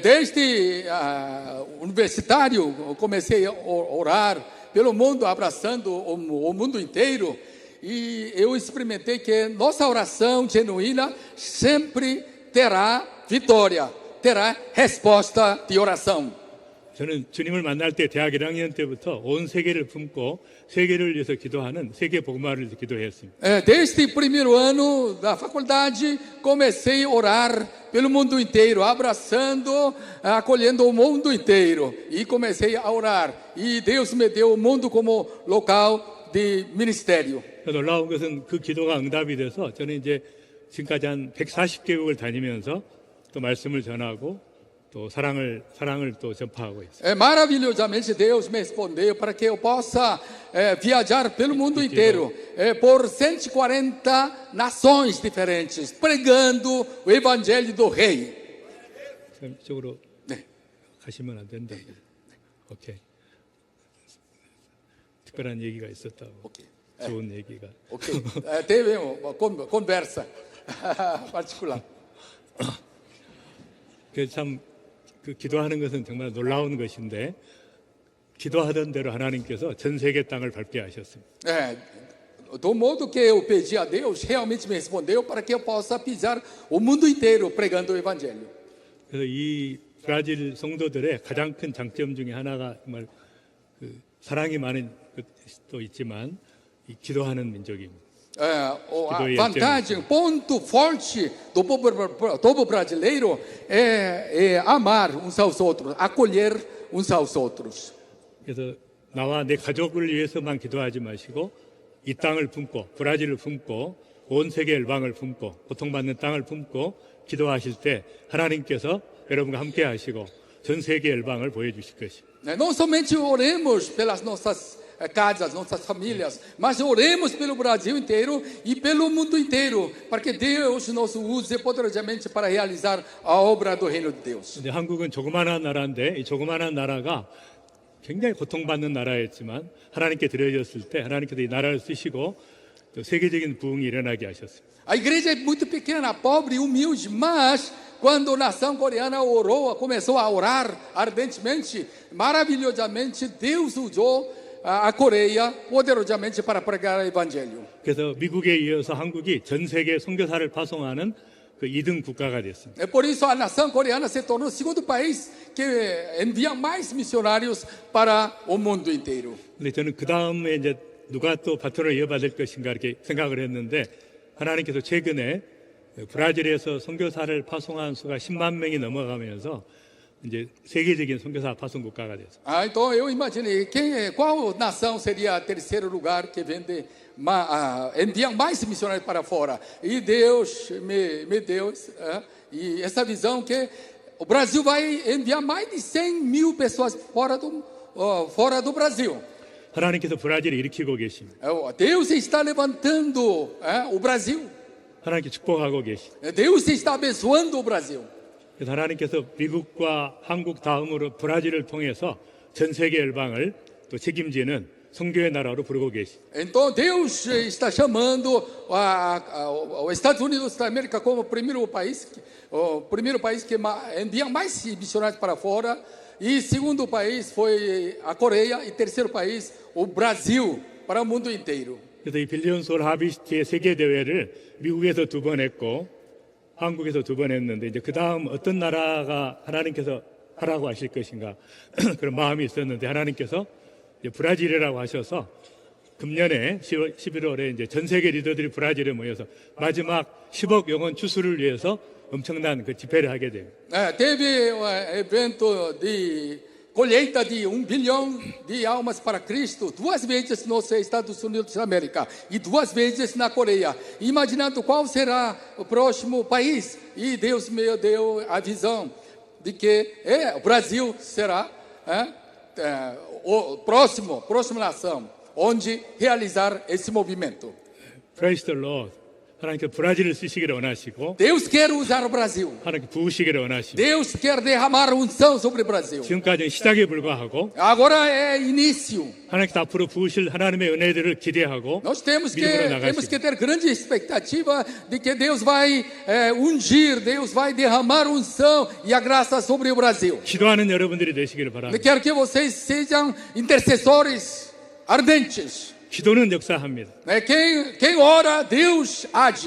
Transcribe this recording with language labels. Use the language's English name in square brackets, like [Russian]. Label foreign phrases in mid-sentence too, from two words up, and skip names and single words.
[Portuguese] Desde universitário comecei a orar pelo mundo, abraçando o mundo inteiro, e eu experimentei que nossa oração genuína sempre terá vitória, terá resposta de oração. [Korean] 저는 주님을 만날 때 대학 1학년 때부터 온 세계를 품고 세계를 위해서 기도하는 세계 복음화를 기도했습니다. [Portuguese] Desde o primeiro ano da faculdade, comecei a orar pelo mundo inteiro, abraçando, acolhendo o mundo inteiro. E comecei a orar. E Deus me deu o mundo como local de ministério. [Korean] 놀라운 것은 그 기도가 응답이 돼서 저는 이제 지금까지 한 140개국을 다니면서 또 말씀을 전하고 또 사랑을 또 전파하고 있어요. [Portuguese] Maravilhosamente Deus me respondeu para que eu possa viajar pelo mundo inteiro, por 140 nações diferentes, pregando o evangelho do Rei. [Korean] 이쪽으로 가시면 안 된다. 오케이. 특별한 얘기가 있었다고. 오케이. 좋은 얘기가. [Portuguese] Ok, teve uma conversa particular. [Korean] 참 그 기도하는 것은 정말 놀라운 것인데 기도하던 대로 하나님께서 전 세계 땅을 밟게 하셨습니다. [Portuguese] Do modo que eu pedi a Deus, realmente me respondeu para que eu possa pisar o mundo inteiro pregando o evangelho. [Korean] 그래서 이 브라질 성도들의 가장 큰 장점 중에 하나가 정말 그 사랑이 많은 것도 있지만 이 기도하는 민족입니다. [Portuguese] A vantagem, ponto forte do povo brasileiro é amar uns aos outros, acolher uns aos outros. [Korean] 그래서 나와 내 가족을 위해서만 기도하지 마시고 이 땅을 품고 브라질을 품고 온 세계 열방을 품고 고통받는 땅을 품고 기도하실 때 하나님께서 여러분과 함께 하시고 전 세계 열방을 보여주실 것입니다. [Portuguese] Não somente oremos pelas nossas casas, nossas famílias, mas oremos pelo Brasil inteiro e pelo mundo inteiro, para que Deus nos use poderosamente para realizar a obra do reino de Deus. [Korean] 근데 한국은 조그마한 나라인데 이 조그마한 나라가 굉장히 고통받는 나라였지만 하나님께 드려졌을 때 하나님께서 이 나라를 쓰시고 또 세계적인 부흥이 일어나게 하셨습니다. [Portuguese] A igreja é muito pequena, pobre e humilde, mas quando a nação coreana orou, começou a orar ardentemente, maravilhosamente, Deus usou a Coreia poderosamente para pregar o evangelho. [Korean] 그래서 미국에 이어서 한국이 전 세계 선교사를 파송하는 그 2등 국가가 됐습니다. [Portuguese] Por isso a nação coreana se tornou o segundo país que envia mais missionários para o mundo inteiro. [Korean] 근데 저는 그 다음에 이제 누가 또 바톤을 이어받을 것인가 이렇게 생각을 했는데 하나님께서 최근에 브라질에서 선교사를 파송한 수가 10만 명이 넘어가면서 이제 세계적인 선교사 파송 국가가 됐어요. [Portuguese] Então eu imaginei qual nação seria o terceiro lugar que envia mais missionários para fora. E Deus me deu e essa visão que o Brasil vai enviar mais de 100.000 pessoas fora do Brasil. [Korean] 하나님께서 브라질을 일으키고 계십니다. [Portuguese] Deus está levantando o Brasil. [Korean] 하나님께 축복하고 계십니다. [Portuguese] Deus está abençoando o Brasil. [Korean] 그래서 하나님께서 미국과 한국 다음으로 브라질을 통해서 전 세계 열방을 또 책임지는 선교의 나라로 부르고 계십니다. [Portuguese] Então Deus está chamando os Estados Unidos da América como o primeiro país que envia mais missionários para fora, e segundo país foi a Coreia, e terceiro país o Brasil para o mundo inteiro. [Korean] 그래서 이 빌리언 소울 하비스트의 세계 대회를 미국에서 2번 했고 한국에서 2번 했는데 이제 그 다음 어떤 나라가 하나님께서 하라고 하실 것인가 그런 마음이 있었는데 하나님께서 이제 브라질이라고 하셔서 금년에 11월에 이제 전 세계 리더들이 브라질에 모여서 마지막 10억 영혼 추수를 위해서 엄청난 그 집회를 하게 돼요. [Portuguese] Teve evento de colheita de 1 bilhão de almas para Cristo, 2 vezes nos Estados Unidos da América e 2 vezes na Coreia, imaginando qual será o próximo país. E Deus me deu a visão de que o Brasil será próxima nação onde realizar esse movimento. [English] Praise the Lord. [Korean] 하나님께서 브라질을 쓰시기를 원하시고 [Portuguese] Deus quer usar o Brasil. [Korean] 하나님께 부으시기를 원하시고 [Portuguese] Deus quer derramar unção sobre o Brasil. [Korean] 지금까지는 시작에 불과하고 [Portuguese] Agora é início. [Korean] 하나님께서 앞으로 부으실 하나님의 은혜들을 기대하고 [Portuguese] Nós temos [Korean] 믿음으로 나가시고 [Portuguese] que ter grande expectativa de que Deus vai ungir, Deus vai derramar unção e a graça sobre o Brasil. [Korean] 기도하는 여러분들이 되시기를 [Portuguese] Eu [Korean] 바랍니다. [Portuguese] quero que vocês sejam intercessores ardentes. [Korean] 기도는 역사합니다. [Portuguese] Quem ora, Deus age.